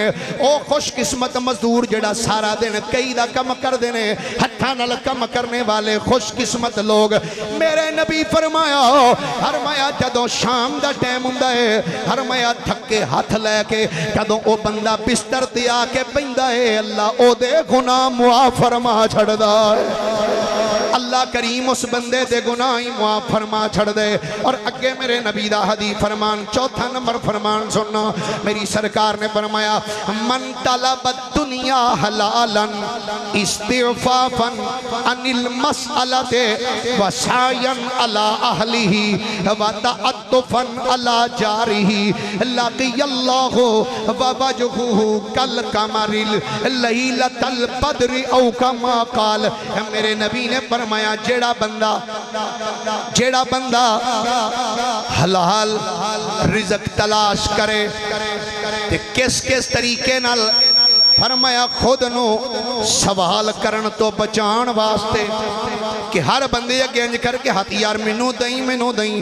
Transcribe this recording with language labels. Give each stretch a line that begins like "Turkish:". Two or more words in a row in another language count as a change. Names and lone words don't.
Punjabi: او خوش قسمت مزدور جیڑا سارا دن کئی دا کم کردے نے ہتھاں نال کم کرن والے خوش قسمت لوک میرے نبی فرمایا جدوں شام دا ٹائم ہندا ہے فرمایا تھکے ہاتھ لے کے جدوں او بندہ بستر تے آ کے پیندا ہے اللہ اودے گناہ معاف فرما چھڈدا ہے. اللہ کریم اس بندے دے گناہ ہی معاف فرما چھڈ دے. اور اگے میرے نبی دا حدیث فرمان، چوتھا نمبر فرمان سننا. میری سرکار نے فرمایا,
Arabic: من طلب الدنيا حلالا استعفافا عن المسألة وسعيا على أهله وتعطفا على جاره لقي الله ووجهه كالقمر ليلة البدر أو كما قال.
Punjabi: میرے نبی نے فرمایا، جیڑا بندہ حلال رزق تلاش کرے تے کس کس طریقے نال، فرمایا خود نوں سوال کرن توں بچان واسطے کہ ہر بندے اگے انج کر کے ہاتھ یار مینوں دئی.